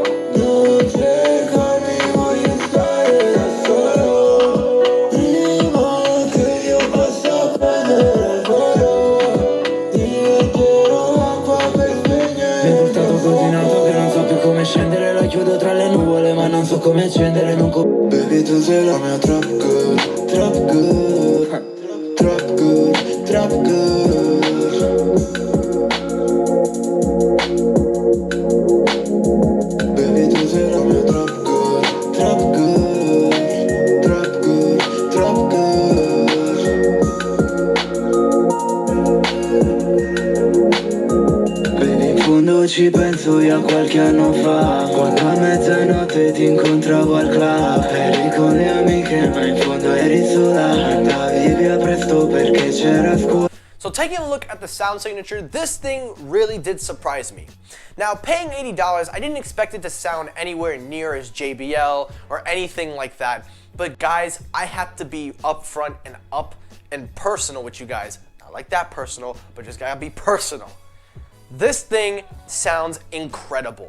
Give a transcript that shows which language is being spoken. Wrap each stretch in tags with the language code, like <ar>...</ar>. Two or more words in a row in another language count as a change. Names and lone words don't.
<it>Non cercarmi, voglio stare da solo. Prima che io possa prendere il volo, diventerò acqua per spegnere. Mi hai portato così in alto che non so più come scendere. La chiudo tra le nuvole ma non so come accendere.</it> <en>Baby,</en> <it>tu sei la mia</it> <en>trap girl, trap girl, trap girl, trap girl. Baby,</en> <it>tu sei la mia</it> <en>trap girl, trap girl, trap girl, trap girl. Baby,</en> <it>in fondo ci ci penso io a qualche anno fa, quando a mezzanotte ti incontravo al club. Eri con le amiche ma in fondo eri sola, andavi via presto perché c'era scuola.</it> <en>So taking a look at the sound signature, this thing really did surprise me. Now, paying $80, I didn't expect it to sound anywhere near as JBL or anything like that. But guys, I have to be upfront and up and personal with you guys. Not like that personal, but just gotta be personal. This thing sounds incredible.</en>